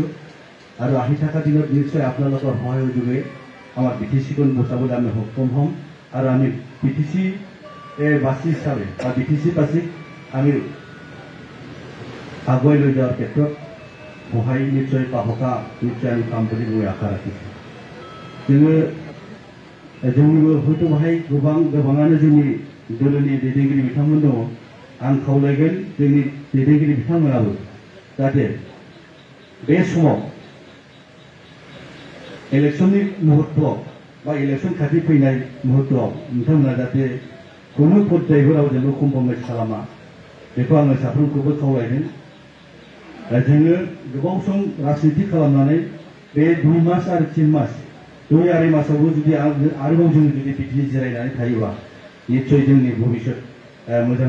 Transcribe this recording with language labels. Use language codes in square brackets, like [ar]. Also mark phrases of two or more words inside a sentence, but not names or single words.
[as] আৰু আহি থকা দিনত নিশ্চয় আপোনালোকৰ সহায় সহযোগে আমাৰ বিটিচিখন বচাবলৈ আমি সক্ষম হ'ম আৰু আমি বিটিচি বাসী হিচাপে বা বিটিচি বাসীক আমি আগুৱাই লৈ যোৱাৰ ক্ষেত্ৰত সহায় নিশ্চয় পাহকা নিশ্চয় আমি পাম বুলি মই আশা ৰাখিছোঁ। [brx] जोंनिबो हयथ' बाहाय गोबाङानो जोंनि दोलोनि दैदेनगिरि बिथांमोन दङ। आं खावलायगोन जोंनि दैदेनगिरि बिथांमोनाबो जाहाथे बे समाव इलेक्शननि मुहुर्तआव बा इलेक्शन खाथि फैनाय मुहुर्तआव नोंथांमोना जाहाथे কোনো পর্যাयफोराव जेबो कम्प्रमाइज खालामा बेखौ आङो साफ्रोमखौबो खावलायदों जोङो गोबाव सम राजनिति खालामनानै बे 2 मास आरो 3 मास 2 मासावबो जुदि आरोबाव जोङो जुदि बिदि जिरायनानै थायोबा निश्चय जोंनि भबिष्यत मोजां